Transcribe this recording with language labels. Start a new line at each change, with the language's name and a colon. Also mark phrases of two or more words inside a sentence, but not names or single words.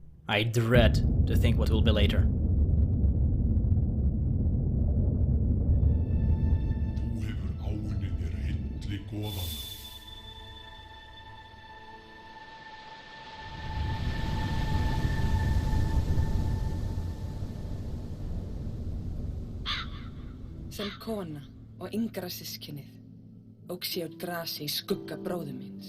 English: I dread to think what will be later.
Icelandic: Þú hefur áunnið þér hilli goðanna. Sem kona og yngra systkinið óx ég út grasi í skugga bróður míns.